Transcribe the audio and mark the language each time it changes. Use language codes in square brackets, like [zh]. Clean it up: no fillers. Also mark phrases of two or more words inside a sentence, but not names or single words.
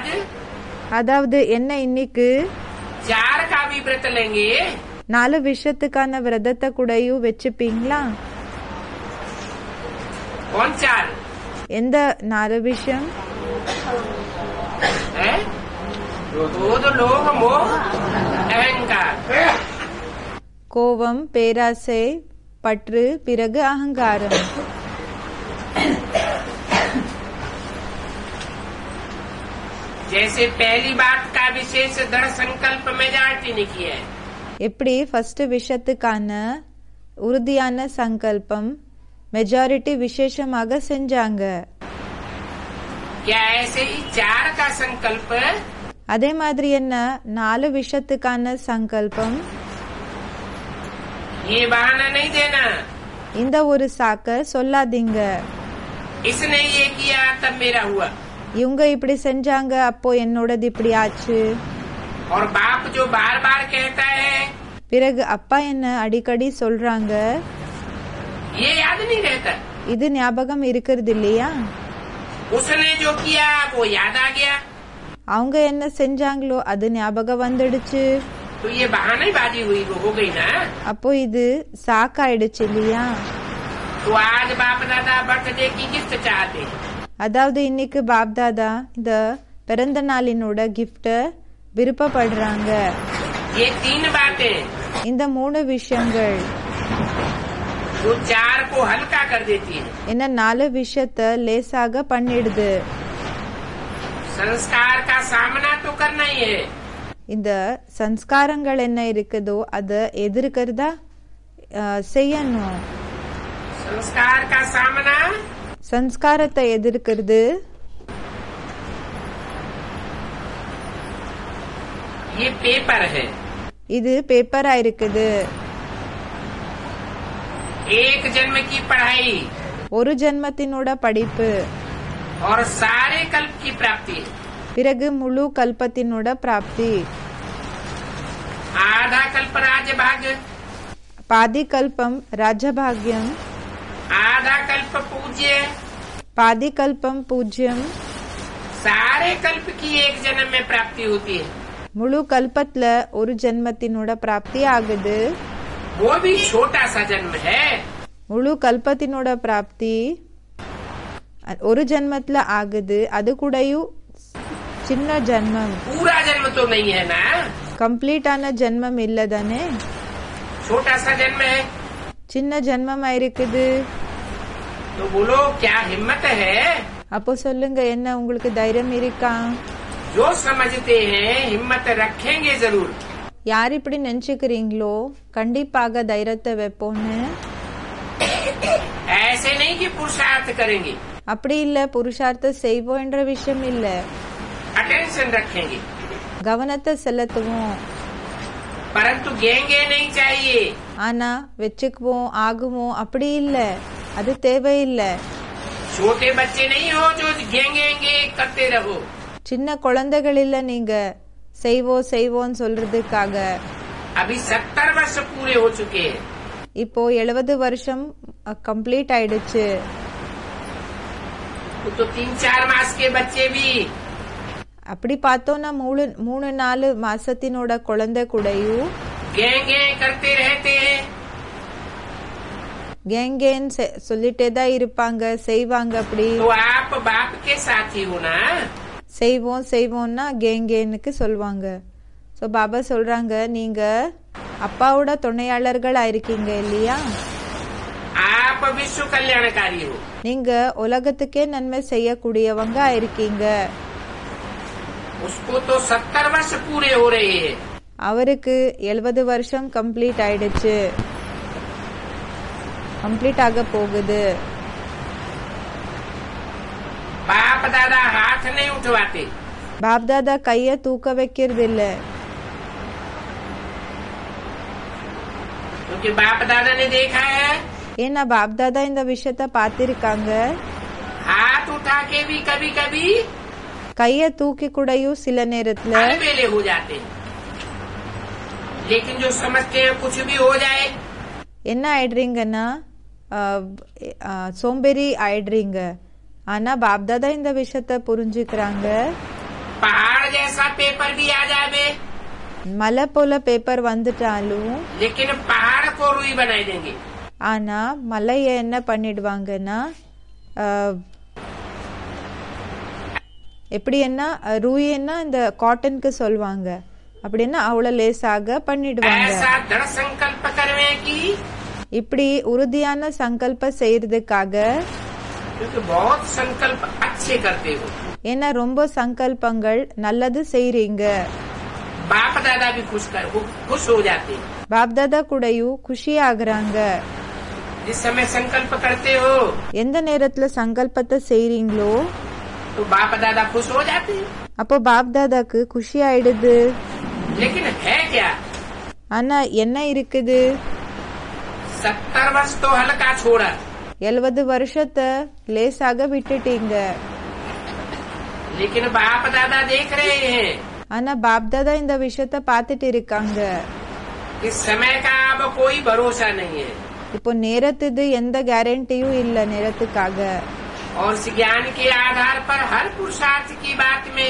[ta] அதாவது என்ன இன்னைக்கு [hi] 4 का भी व्रत लेंगे? [ta] 4 விஷயத்துக்கான விரதத்தை கூடயும் வச்சுப்பீங்களா? [hi] कौन 4? [ta] எந்த 4 விஷயம்? [hi] है क्रोध, लोभ, मोह, अहंकार। [ta] கோபம், பேராசை, பற்று, பிறகு அகங்காரம். [hi] जैसे पहली बात का विशेष दृढ़ संकल्प मेजॉरिटी ने किया है। [ta] எப்படி ஃபர்ஸ்ட் விஷயத்துக்கான உறுதியான சங்கல்பம் மெஜாரிட்டி விசேஷமாக செஞ்சாங்க. [hi] क्या ऐसे ही 4 का संकल्प [ta] அதே மாதிரி என்ன 4 விஷயத்துக்கான சங்கல்பம்? [hi] ये बहाना नहीं देना, [ta] இந்த ஒரு சாக்க சொல்லாதீங்க. [hi] इसने ये किया तब मेरा हुआ। [ta] இவங்க இப்படி செஞ்சாங்க அப்போ என்னோடது இப்படி ஆச்சு. [hi] और बाप जो बार बार कहता है [ta] பிறகு அப்பா என்ன அடிக்கடி சொல்றாங்க, [hi] ये याद नहीं रहता। [ta] இது ஞாபகம் இருக்கிறது இல்லையா? [hi] उसने जो किया वो याद आ गया, [ta] அவங்க என்ன செஞ்சாங்களோ அது ஞாபகம் வந்துடுச்சு. [hi] तो ये बहानेबाजी हुई, वो हो गई ना। [ta] அப்போ இது சாக்காயிடுச்சு இல்லையா? [hi] तो आज बाप दादा बर्थडे की गिफ्ट चाहते हैं। [ta] அதாவது இன்னைக்கு பாப் தாதா இந்த பிறந்த நாளினோட கிஃப்ட விருப்பப்படுறாங்க. [hi] ये 3 बातें [ta] இந்த 3 விஷயங்கள் [hi] जो 4 को हल्का कर देती है। [ta] என்ன 4 விஷயத்த லேசாக பண்ணிடுது. [hi] संस्कार का सामना तो करना ही है। [ta] இந்த சன்ஸ்காரங்கள் என்ன இருக்குதோ அதை எதிர்க்கிறதா செய்யணும். [hi] संस्कार का सामना, [ta] சன்ஸ்காரத்தை எதிர்க்கிறது [hi] ये पेपर है। [ta] இது பேப்பரா இருக்குது. [hi] एक जन्म की पढ़ाई [ta] ஒரு ஜென்மத்தினோட படிப்பு, [hi] और सारे कल्प की प्राप्ति। [ta] பிறகு முழு கல்பத்தினோட பிராப்தி. [hi] आधा कल्प राज्य भाग्य, [ta] பாதி கல்பம் ராஜபாகியம், [hi] आधा कल्प पूज्य, [ta] பாதி கல்பம் பூஜ்யம். [hi] सारे कल्प की एक जन्म में प्राप्ति होती है। [ta] முழு கல்பத்துல ஒரு ஜென்மத்தினோட பிராப்தி ஆகுது. [hi] वो भी छोटा सा जन्म है। [ta] முழு கல்பத்தினோட பிராப்தி ஒரு ஜென்மத்துல ஆகுது. அது கூடயும் சின்ன ஜென்மம், [hi] पूरा जन्म तो नहीं है ना, [ta] கம்ப்ளீட்டான ஜென்மம் இல்ல தானே, [hi] छोटा सा जन्म है। [ta] சின்ன ஜென்மமா இருக்குது. [hi] तो बोलो क्या हिम्मत है? [ta] அப்போ சொல்லுங்க என்ன உங்களுக்கு தைரியம் இருக்கா? [hi] जो समझते हैं हिम्मत रखेंगे जरूर। [ta] யார் இப்படி நினைச்சுக்கிறீங்களோ கண்டிப்பாக தைரியத்தை வைப்போன்னு. [hi] ऐसे नहीं कि पुरुषार्थ करेंगे, [ta] அப்படி இல்ல புருஷார்த்தம் செய்வோம் என்ற விஷயம் இல்ல. [hi] अटेंशन रखेंगे, [ta] கவனத்தை செலுத்துவோம். [hi] परंतु गेंगे नहीं चाहिए। [ta] ஆனா வச்சுக்குவோம் ஆகுவோம் அப்படி இல்ல, அது தேவையில்லை. [hi] छोटे बच्चे नहीं हो जो गेंगे करते रहो। [ta] சின்ன குழந்தைகள் இல்ல நீங்க செய்வோம் செய்வோம் சொல்றதுக்காக. [hi] अभी 70 वर्ष पूरे हो चुके हैं। [ta] இப்போ 70 வருஷம் கம்ப்ளீட் ஆயிடுச்சு. [hi] तो 3-4 मास के बच्चे भी [ta] அப்படி பார்த்தோம்னா 3-4 மாசத்தினோட குழந்தை கூடயும் [hi] गेंगे करते रहते हैं। [ta] கேங்கேன்னு சொல்லிட்டே தான் இருப்பாங்க, செய்வாங்க. அப்படி [hi] तो आप बाप के साथी हो ना। [ta] செய்வோம் செய்வோம்னா கேங்கேனுக்கு சொல்லுவாங்க. ஸோ பாபா சொல்றாங்க, நீங்க அப்பாவோட துணையாளர்களா இருக்கீங்க இல்லையா? [hi] आप विश्व कल्याणकारी हो. [ta] நீங்க உலகத்துக்கே நன்மை செய்யக்கூடியவங்க இருக்கீங்க. [hi] उसको तो 70 वर्ष पूरे हो रहे हैं. [ta] அவருக்கு 70 வருஷம் கம்ப்ளீட் ஆயிடுச்சு, கம்ப்ளீட் ஆக போகுது. [hi] बाप दादा हाथ नहीं उठवाते. [ta] பாப் தாதா கைய தூக்க வைக்கிறது இல்ல. [hi] क्योंकि बाप दादा ने देखा है. [ta] ஏன்னா பாப் தாதா இந்த விஷயத்த பார்த்திருக்காங்க. [hi] हाथ उठा के भी कभी कभी [ta] கைய தூக்கி கூடயும் சில நேரத்துல [hi] अलबेले हो जाते हैं. लेकिन जो समझते हैं कुछ भी हो जाए. [ta] என்ன ஆயிடுறீங்கன்னா சோம்பேறி ஆயிடுறீங்க. ஆனா பாப் தாதா இந்த விஷயத்த புரிஞ்சுக்கிறாங்க. [hi] पहाड़ जैसा पेपर भी आ जावे. [ta] மலை போல பேப்பர் வந்துட்டாலும் [hi] लेकिन पहाड़ को रुई बनाई देंगे. [ta] ஆனா மலைய என்ன பண்ணிடுவாங்கன்னா எப்படி என்ன ரூயின்னா இந்த காட்டனுக்கு சொல்லுவாங்க, அப்படின்னா அவ்வளவு லேசாக பண்ணிடுவாங்க. [hi] ऐसा दृढ़ संकल्प करने की. [ta] இப்படி உறுதியான சங்கல்ப செய்யறதுக்காக, [hi] क्योंकि बहुत संकल्प अच्छे करते हो. [ta] ஏன்னா ரொம்ப சங்கல்பங்கள் நல்லது செய்றீங்க. [hi] बाप दादा भी खुश हो जाते हैं. [ta] பாப் தாதா கூடயும் குஷி ஆகுறாங்க. [hi] जिस समय संकल्प करते हो [ta] எந்த நேரத்துல சங்கல்பத்தை செய்றீங்களோ [hi] तो बाप दादा खुश हो जाते हैं. [ta] அப்போ பாப் தாதாக்கு குஷி ஆயிடுது. [hi] लेकिन है क्या? [ta] ஆனா என்ன இருக்குது? [hi] 70 वर्ष तो हल्का छोड़ा. [ta] 70 வருஷத்தை லேசாக விட்டுட்டீங்க. [hi] लेकिन बाप दादा देख रहे हैं [ta] ஆனா பாப் தாதா இந்த விஷயத்த பார்த்துட்டு இருக்காங்க. [hi] कि समय का अब कोई भरोसा नहीं है. [ta] இப்போ நேரத்துது எந்த கேரண்டியும் இல்ல நேரத்துக்காக. [hi] और इस ज्ञान के आधार पर हर पुरुषार्थ की बात में